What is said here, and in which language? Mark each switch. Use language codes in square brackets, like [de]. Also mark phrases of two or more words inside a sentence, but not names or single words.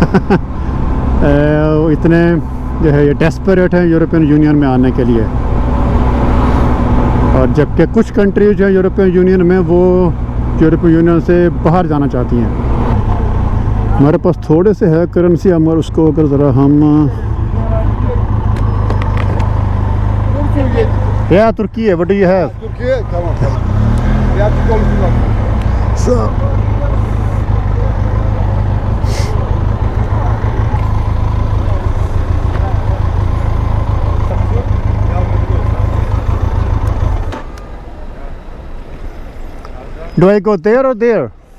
[en] I don't know [hi] इतने जो है ये डेस्परेट हैं यूरोपियन यूनियन में आने के लिए, और जबकि कुछ कंट्रीज जो है यूरोपियन यूनियन में वो यूरोपियन यूनियन से बाहर जाना चाहती हैं। हमारे पास थोड़े से है करेंसी, हम उसको अगर ज़रा हम या तुर्की है, [en] What do you have? [tr] Türkiye tamam tamam. Yardımcı olsunlar. [en] So, do I go there or there?